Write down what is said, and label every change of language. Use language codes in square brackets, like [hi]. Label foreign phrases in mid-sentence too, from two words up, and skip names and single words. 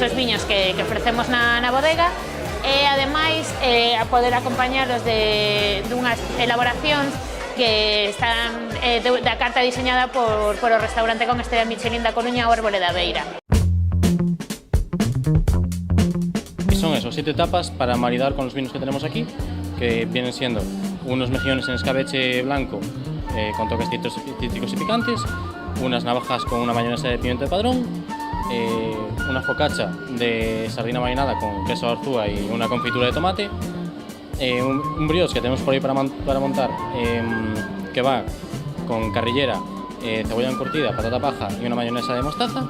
[gl] os viños que ofrecemos na bodega, e ademais a poder acompañaros dunhas elaboracións que están da carta diseñada por o restaurante con estrella Michelin da Coruña, o Árbore da Beira. [es] Son esos 7 tapas para maridar con los vinos que tenemos aquí, que vienen siendo unos mejillones en escabeche blanco con toques cítricos y picantes, unas navajas con una mayonesa de pimiento de padrón, una focaccia de sardina marinada con queso arzúa y una confitura de tomate, un brioche que tenemos por ahí para montar, que va con carrillera, cebolla encurtida, patata paja y una mayonesa de mostaza.